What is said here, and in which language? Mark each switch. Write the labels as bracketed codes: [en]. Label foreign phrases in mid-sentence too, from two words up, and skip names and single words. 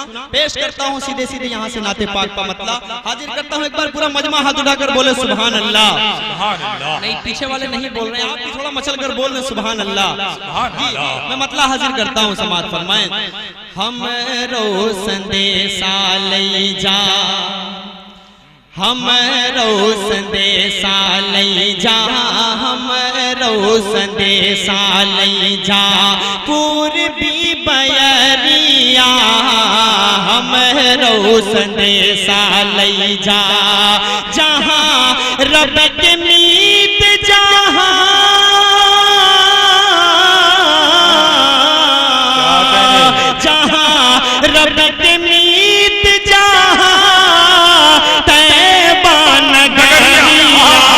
[ur] پیش کرتا ہوں سیدھے سیدھے یہاں سے نعتِ پاک کا مطلب حاضر کرتا ہوں. ایک بار پورا مجمع ہاتھ اٹھا کر بولے [ar] سبحان الله. [ur] نہیں پیچھے والے نہیں بول رہے ہیں، آپ بھی تھوڑا مچل کر بول رہے [ar] سبحان الله. [ur] میں مطلب حاضر کرتا ہوں، سماعت فرمائیں. [awa] हम रो संदेशा ले जा हमरो संदेशा लई जा, हमरो संदेशा लई जा, पूर्वी बयरिया हमरो संदेशा लई जा, जहाँ रब के मीत जहाँ रब के मीत जहाँ तैबा नगरिया